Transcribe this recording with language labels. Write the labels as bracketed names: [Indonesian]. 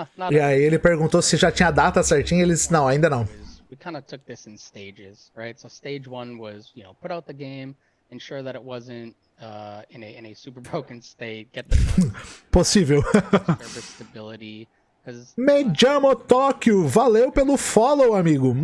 [Portuguese] E aí ele perguntou se já tinha data certinha, eles não, ainda não. [English] We kind of took this in stages, right? So stage 1 was, put out the game, ensure that it wasn't in a super broken state, get the [Portuguese] possível. [English] server stability. [Portuguese] Me chamo Tóquio, valeu pelo follow, amigo.